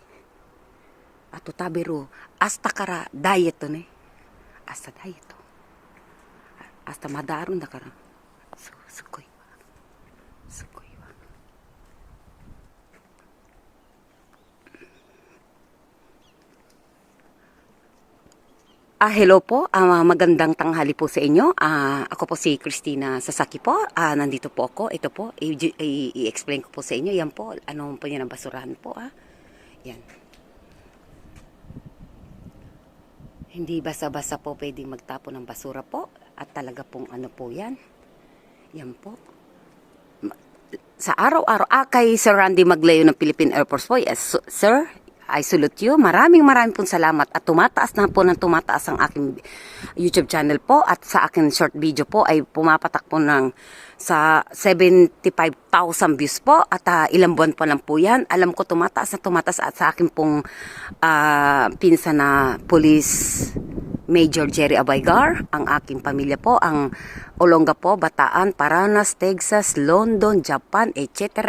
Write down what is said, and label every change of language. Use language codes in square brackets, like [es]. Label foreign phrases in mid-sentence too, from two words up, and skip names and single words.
[ja] あと食べる。明日からダイエットね。明日ダイエット。明日まだあるんだから。すごいわ。すごいわ。Hello po. [tl] Magandang tanghali po sa inyo. Ako po si Christina Sasaki po. Nandito po ako. Ito po, i-explain ko po sa inyo. Yan po, ano po yan ang basurahan po. Yan. Hindi basa-basa po pwedeng magtapo ng basura po. At talaga pong ano po yan. Yan po. Sa araw-araw, kay Sir Randy Maglayo ng Philippine Air Force po. [en] Yes, sir. I salute you. [tl] Maraming pong salamat at tumataas na po ng tumataas ang aking YouTube channel po at sa aking short video po ay pumapatak po ng sa 75,000 views po at ilang buwan pa lang po yan. Alam ko tumataas at sa akin pong pinsan na Police Major Jerry Abaygar, ang aking pamilya po, ang Olonga po, Bataan, Paranas, Texas, London, Japan, etc.